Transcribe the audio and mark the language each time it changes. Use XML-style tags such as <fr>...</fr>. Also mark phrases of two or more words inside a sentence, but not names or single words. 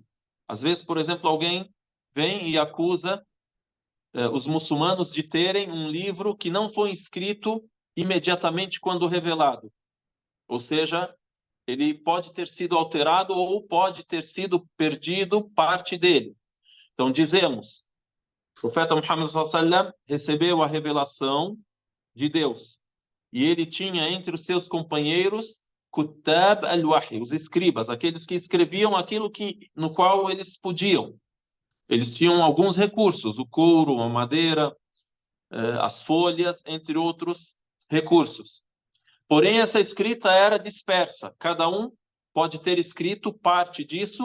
<pt>Às vezes, por exemplo, alguém vem e acusa os muçulmanos de terem um livro que não foi escrito imediatamente quando revelado. Ou seja, ele pode ter sido alterado ou pode ter sido perdido parte dele. Então, dizemos, o profeta Muhammad</pt> <ar>صلى الله عليه وسلم</ar> <pt>recebeu a revelação de Deus. E ele tinha entre os seus companheiros</pt> <ar>كتاب الوحي,</ar> <pt>os escribas, aqueles que escreviam aquilo no qual eles podiam. Eles tinham alguns recursos, o couro, a madeira, as folhas, entre outros recursos. Porém, essa escrita era dispersa. Cada um pode ter escrito parte disso.</pt>